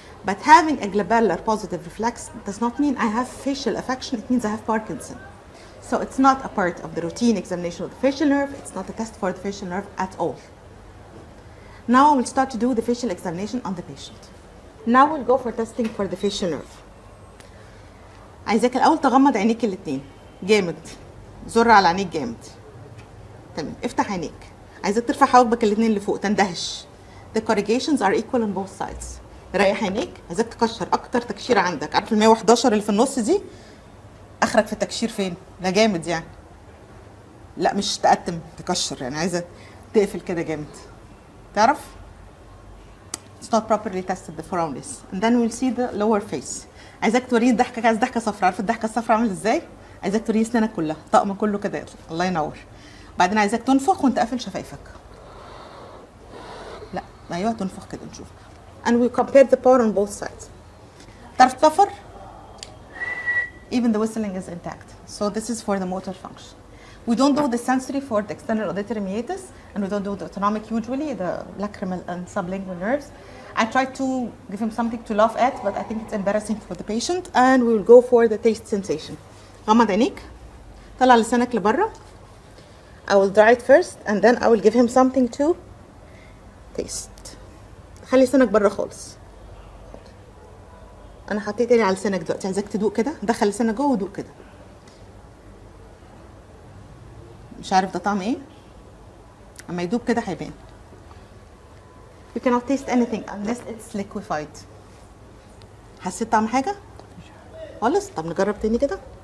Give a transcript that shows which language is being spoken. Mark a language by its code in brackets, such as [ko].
[en] But having a glabellar positive reflex does not mean I have facial affection, it means I have Parkinson. So it's not a part of the routine examination of the facial nerve, it's not a test for the facial nerve at all. Now we'll start to do the facial examination on the patient. Now we'll go for testing for the facial nerve. [ar] عايزاك الأول تغمض عينيك الاتنين جامد، زر على عينيك جامد. تمام، افتح عينيك. عايزاك ترفع حواجبك الاتنين لفوق، تندهش. [en] The corrugations are equal on both sides. [ar] ريح عينيك، عايزاك تكشر أكتر تكشيرة عندك. عارف ال 111 اللي في النص دي؟ آخرك في التكشير فين؟ ده جامد يعني. لا مش تقتم، تكشر يعني عايزة تقفل كده جامد. تعرف؟ [en] It's not properly tested the frontis. And then we'll see the lower face. [ar] عايزاك توريني الضحكة، عايز ضحكة صفراء. عارف الضحكة الصفراء عامل ازاي؟ عايزاك توريني اسنانك كلها، طقم كله كده يطلع. الله ينور. بعدين عايزاك تنفخ وانت قافل شفايفك. لا، ايوه تنفخ كده نشوف. [en] And we compare the power on both sides. [ar] تعرف تطفر؟ [en] Even the whistling is intact. So this is for the motor function. We don't do the sensory for the external auditory meatus, and we don't do the autonomic usually, the lacrimal and sublingual nerves. I tried to give him something to laugh at, but I think it's embarrassing for the patient, and we will go for the taste sensation. [ar] غمض عينيك. طلع لسانك لبره. [en] I will dry it first, and then I will give him something to taste. [ar] خلي لسانك بره خالص. أنا حطيت إيدي على لسانك دلوقتي، عايزاك تدوق كده، دخل لسانك جوه ودوق كده. مش عارف ده طعم ايه؟ اما يدوب كده هيبان. [en] You cannot taste anything unless it's liquefied. [ar] حسيت طعم حاجة؟ خالص؟ طب نجرب تاني كده.